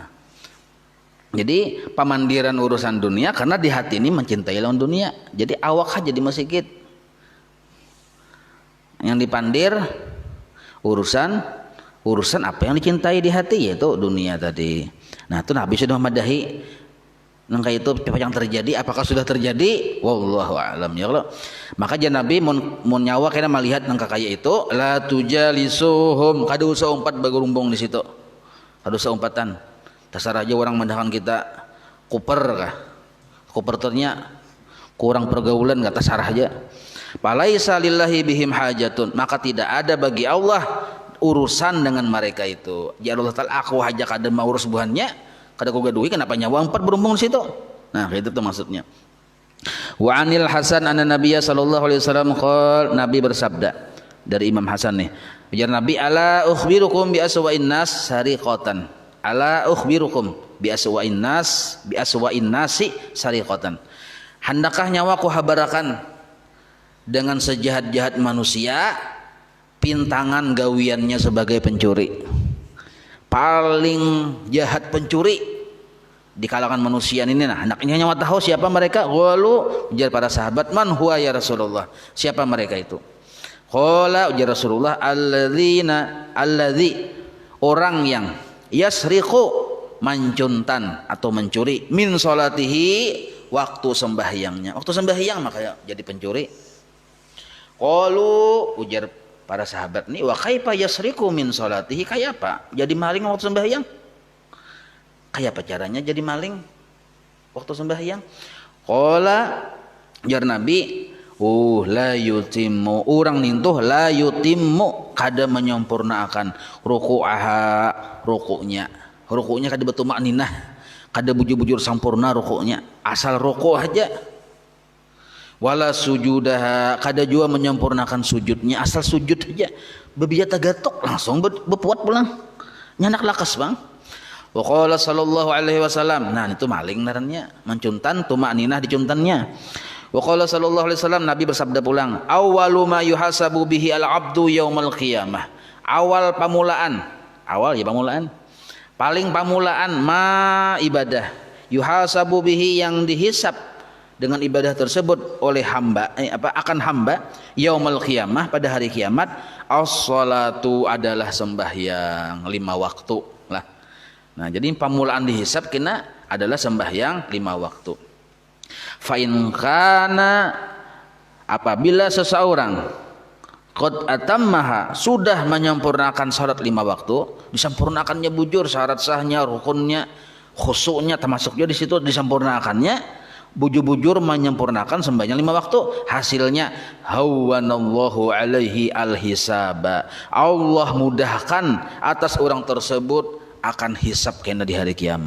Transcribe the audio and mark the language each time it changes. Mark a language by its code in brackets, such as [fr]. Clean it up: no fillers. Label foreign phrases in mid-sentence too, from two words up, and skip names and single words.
[bjn] Jadi pamandiran urusan dunia karena di hati ini mencintai lawan dunia. Jadi awak aja di masjid. Yang dipandir urusan apa yang dicintai di hati, yaitu dunia tadi. Nah, itu Nabi sudah memadahi nangka itu apa yang terjadi, apakah sudah terjadi? [ar] والله أعلم يا الله. [bjn] Maka jangan Nabi mun nyawa kena melihat nangka kayak itu, [ar] لا تجالسوهم, [bjn] kada usah umpat bagurumbong di situ. Kada usah umpatan. Terserah aja orang mendahan kita kuper kah? Kuper ternya kurang pergaulan kata sarah aja. [ar] فليس لله بهم حاجة, [bjn] maka tidak ada bagi Allah urusan dengan mereka itu. Ya Allah Ta'ala, aku aja kada mau urus buhannya, kada ku gadui, kenapa nyawa empat berumbung di situ? Nah, itu tuh maksudnya. [ar] وعن الحسن أن النبي صلى الله عليه وسلم قال, [bjn] Nabi bersabda dari Imam Hasan nih. Ujar Nabi, [ar] ألا أخبركم بأسوأ الناس سرقة. ألا أخبركم بأسوأ الناس سرقة. [bjn] Hendakah nyawaku habarakan dengan sejahat-jahat manusia pintangan gawiannya sebagai pencuri. Paling jahat pencuri di kalangan manusia ini. Nah, hendaknya nyawa tahu siapa mereka. Qalu, ujar para sahabat, [ar] من هو يا رسول الله, [bjn] siapa mereka itu? Qala, ujar Rasulullah, alladzi, orang yang yasriqu, mancuntan atau mencuri, [ar] من صلاته, [bjn] waktu sembahyangnya. Waktu sembahyang maka jadi pencuri. Qalu, ujar para sahabat nih, [ar] وكيف يسرق من صلاته, [bjn] kayak apa jadi maling waktu sembahyang? Kayak apa caranya jadi maling waktu sembahyang? Qala, ujar Nabi, [ar] لا يتم, [bjn] orang nintuh [ar] لا يتم, [bjn] kada menyempurnakan ruku'nya kada betul makninah, kada bujur-bujur sempurna ruku'nya, asal ruku' aja. [ar] ولا سجوده, [bjn] kada jua menyempurnakan sujudnya, asal sujud aja, bebiyat tagatok langsung bepuat pulang, nyanak lakas bang. [ar] وقال صلى الله عليه وسلم, [bjn] nah itu maling narannya, mencuntan tumakninah dicuntannya. [ar] وقال صلى الله عليه وسلم, [bjn] Nabi bersabda pulang, [ar] أول ما يحاسب به العبد يوم القيامة. [bjn] Awal pamulaan, paling pamulaan ma ibadah, [ar] يحاسب به, [bjn] yang dihisab dengan ibadah tersebut oleh hamba, akan hamba [ar] يوم القيامة, [bjn] pada hari kiamat, as-salatu, adalah sembahyang 5 waktu lah. Nah, jadi pamulaan dihisab kena adalah sembahyang 5 waktu. [ar] فإن كان, [bjn] apabila seseorang [ar] قد أتمها, [bjn] sudah menyempurnakan salat 5 waktu, disempurnakannya bujur, syarat sahnya, rukunnya, khusyuknya termasuknya di situ disempurnakannya, bujur-bujur menyempurnakan sembahyang 5 waktu, hasilnya [ar] هون الله عليه الحساب, [bjn] Allah mudahkan atas orang tersebut akan hisab kena di hari kiamat.